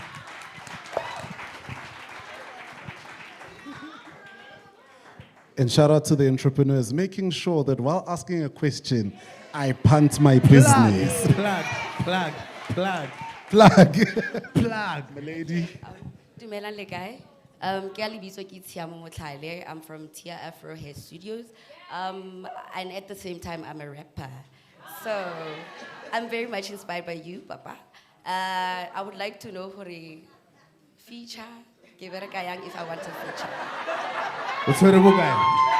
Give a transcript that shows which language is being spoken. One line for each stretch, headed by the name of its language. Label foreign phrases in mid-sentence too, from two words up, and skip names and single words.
English: And shout out to the entrepreneurs, making sure that while asking a question, I punt my business. Plug. Plug. Plug. My lady.
Tswana: Dumelang le kae? Ke a lebitso ke Tshiamo Motlhale.
English: I'm from Tia Afro Hair Studios. And at the same time, I'm a rapper. So I'm very much inspired by you, Papa. I would like to know for a feature, if I want a feature. What's the guy?